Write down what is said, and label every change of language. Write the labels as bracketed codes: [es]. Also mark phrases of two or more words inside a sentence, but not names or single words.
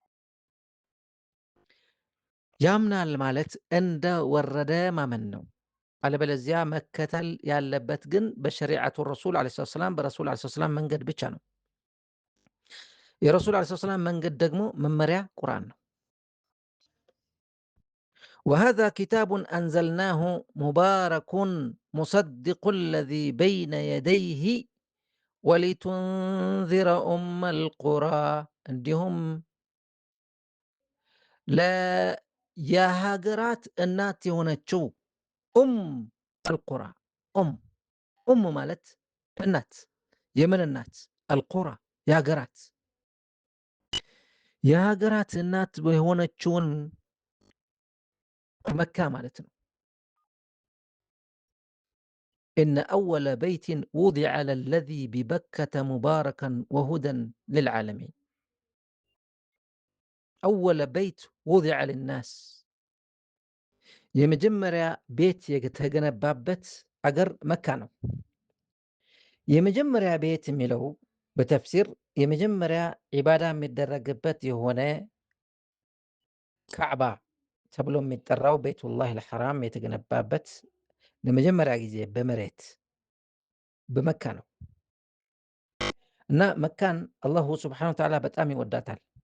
[am] ያምናል ማለት እንደ ወረደ ማመን ነው። አለበለዚያ መከተል ያለበት ግን በሸሪዓቱ ረሱል [ar] عليه السلام [am] በረሱል [ar] عليه السلام [am] መንገድ ብቻ ነው። የረሱል ዓለይሂ ሰላም መንገድ ደግሞ መመሪያ ቁርአን ነው። [ar] وهذا كتاب أنزلناه مبارك مصدق الذي بين يديه ولتنذر أم القرى እንዲሁም [am] የሀገራት እናት የሆነችው [ar] أم القرى [am] ኡም ማለት እናት የምን እናት አልቁራ የሀገራት እናት የሆነችውን መካ ማለት ነው። [ar] إن أول بيت وضع للذي ببكة مباركا وهدى للعالمين أول بيت وضع للناس [am] የመጀመሪያ ቤት የተገነባበት አገር መካ ነው። የመጀመሪያ ቤት የሚለው በተፍሲር የመጀመሪያ ዒባዳ የሚደረግበት የሆነ ካዕባ ተብሎ የሚጠራው [ar] بيت الله الحرام [am] የተገነባበት ለመጀመሪያ ጊዜ በመሬት በመካ ነው እና መካን [ar] الله سبحانه وتعالى [am] በጣም ይወዳታል።